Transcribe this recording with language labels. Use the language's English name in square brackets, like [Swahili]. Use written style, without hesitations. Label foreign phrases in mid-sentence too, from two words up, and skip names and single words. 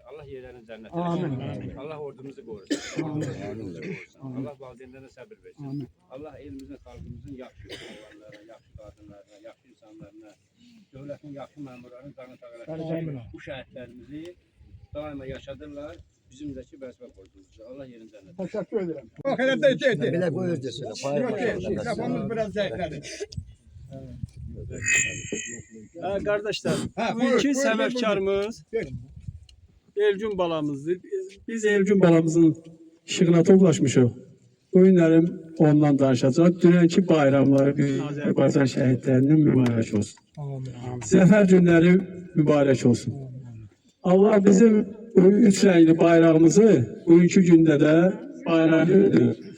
[Azerbaijani] Allah yerlərini cənnət eləsin. Allah ordumuzu qorusun. Allah valideynlərə səbir versin. Allah elimizin, xalqımızın yaxşı oğlanlarına, yaxşı qadınlarına, yaxşı insanlarına, dövlətin yaxşı məmurlarının canı sağ eləsin. Bu şəhidlərimizi daima yaşadırlar. Bizimdəki vəzifə borcumuzdur. Allah yerin cənnət. [Turkish] Teşekkür ederim. Bir de buyur desene. Kafamız biraz zevkledi. Kardeşler, Ha, [Azerbaijani] bugünkü buyur, səbəbkarımız buyur. Elgün balamızdır. Biz Elgün balamızın işığına toplaşmışıq. Bu günlərim ondan danışacaq. Dünənki bayramları Azərbaycan şəhidlərinin mübarək olsun. Zəfər günləri mübarək olsun. Allah bizim üç rəngli bayrağımızı bugünkü gündə də bayram edir.